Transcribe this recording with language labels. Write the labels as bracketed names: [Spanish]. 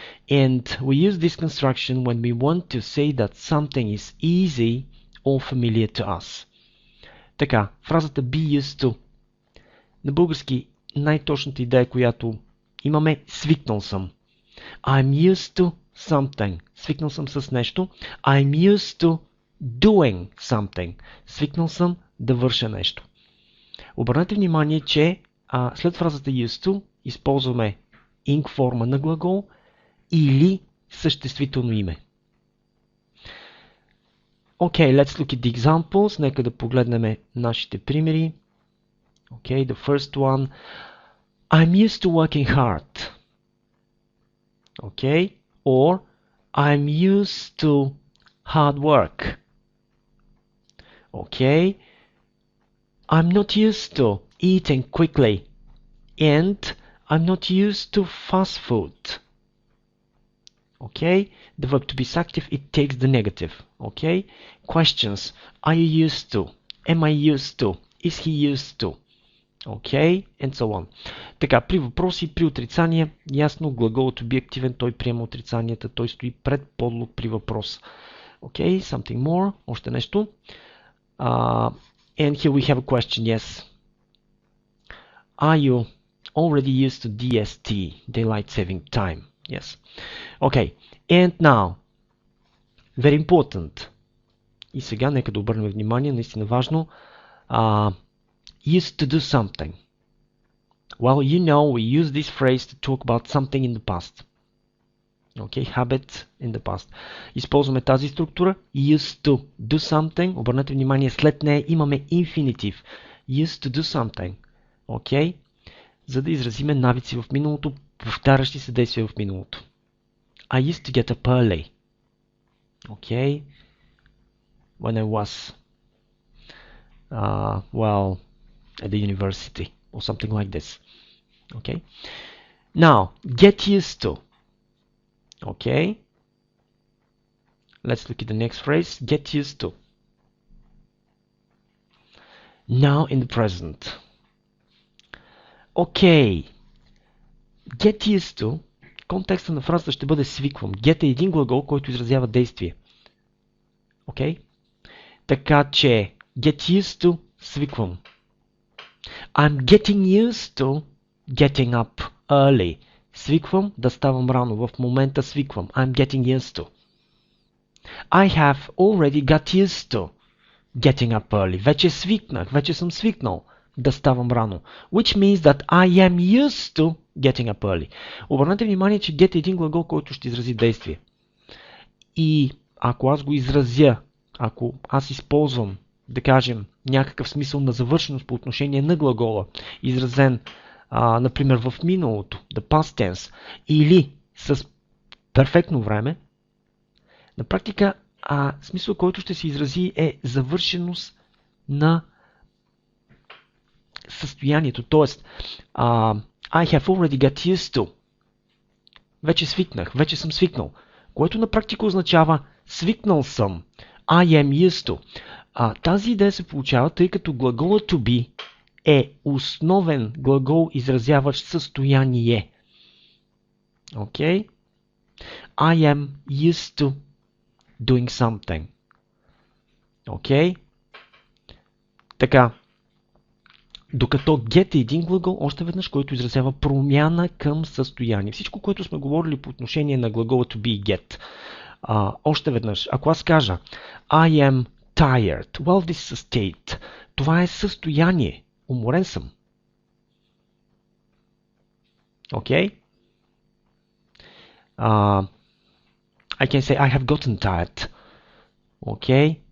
[English] And we use this construction when we want to say that something is easy or familiar to us. [Bulgarian] Така, фразата be used to. На български най-точната идея, която имаме, свикнал съм. [English] I'm used to something. [Bulgarian] Свикнал съм с нещо. [English] I'm used to doing something. [Bulgarian] Свикнал съм да върша нещо. Обърнете внимание, че след фразата used to използваме ing форма на глагол или съществително име. [English] Okay, let's look at the examples. [Bulgarian] Нека да погледнем нашите примери. [English] Okay, the first one. I'm used to working hard. Okay, or I'm used to hard work. Okay, I'm not used to eating quickly. And I'm not used to fast food. Okay, the verb to be active, it takes the negative. Okay, questions. Are you used to? Am I used to? Is he used to? Okay, and so on. [Bulgarian] Така, при въпроси, при отрицания, ясно, глаголът to be активен, той приема отрицанията, той стои пред подлог при въпрос. [English] Okay, something more, [Bulgarian] още нещо. [English] And here we have a question, yes. Are you already used to DST, daylight saving time? Yes. Okay, and now, very important. [Bulgarian] И сега нека да обърнем внимание, наистина важно. [English] Used to do something. Well, you know, we use this phrase to talk about something in the past. Okay, habit in the past. [Bulgarian] Използваме тази структура. [English] Used to do something. [Bulgarian] Обърнете внимание, след нея имаме infinitive. [English] Used to do something. [Bulgarian] Okay, за да изразиме навици в миналото, повтарящи се действия в миналото. [English] I used to get up early. Okay, when I was well, at the university or something like this. Okay, now get used to. Okay, let's look at the next phrase. Get used to. Now in the present. [Bulgarian] Okay, get used to, контекста на фразата ще бъде свиквам. Get е един глагол, който изразява действие. [English] Okay? [Bulgarian] Така че [English] get used to, [Bulgarian] свиквам. [English] I'm getting used to getting up early. [Bulgarian] Свиквам да ставам рано. В момента свиквам. [English] I'm getting used to. I have already got used to getting up early. [Bulgarian] Вече свикнах, вече съм свикнал да ставам рано. [English] Which means that I am used to getting up early. [Bulgarian] Обърнете внимание, че get е един глагол, който ще изрази действие. И ако аз го изразя, ако аз използвам, да кажем, някакъв смисъл на завършеност по отношение на глагола, изразен, например, в миналото, [English] the past tense, [Bulgarian] или с перфектно време, на практика смисъл, който ще се изрази е завършеност на състоянието. Тоест, [English] I have already got used to. [Bulgarian] Вече свикнах, вече съм свикнал. Което на практика означава свикнал съм. [English] I am used to. [Bulgarian] Тази идея се получава, тъй като глагола to be е основен глагол, изразяващ състояние. [English] Okay? I am used to doing something. Okay? [Bulgarian] Така. Докато get е един глагол, още веднъж, който изразява промяна към състояние. Всичко, което сме говорили по отношение на глагола to be и get. Още веднъж, ако аз кажа [English] I am tired, well, this is a state. [Bulgarian] Това е състояние. Уморен съм. [English] Okay? I can say I have gotten tired. Okay?